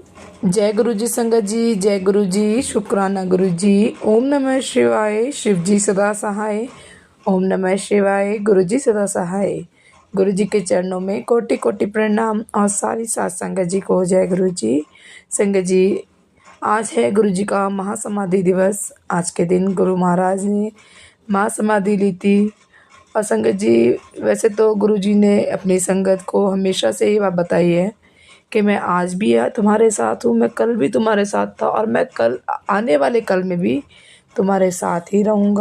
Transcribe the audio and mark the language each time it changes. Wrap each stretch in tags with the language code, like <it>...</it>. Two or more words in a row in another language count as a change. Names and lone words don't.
<hi>जय गुरु जी संगत जी, जय गुरु जी, शुक्राना गुरु जी। ओम नमः शिवाय, शिव जी सदा सहाय। ओम नमः शिवाय, गुरु जी सदा सहाय। गुरु जी के चरणों में कोटि कोटि प्रणाम और सारी साथ संगत जी को जय गुरु जी। संगत जी, आज है गुरु जी का महासमाधि दिवस। आज के दिन गुरु महाराज ने महासमाधि ली थी। और संगत जी, वैसे तो गुरु जी ने अपनी संगत को हमेशा से ये बात बताई है कि मैं आज भी तुम्हारे साथ हूँ, मैं कल भी तुम्हारे साथ था और मैं कल आने वाले कल में भी तुम्हारे साथ ही रहूँगा।</hi>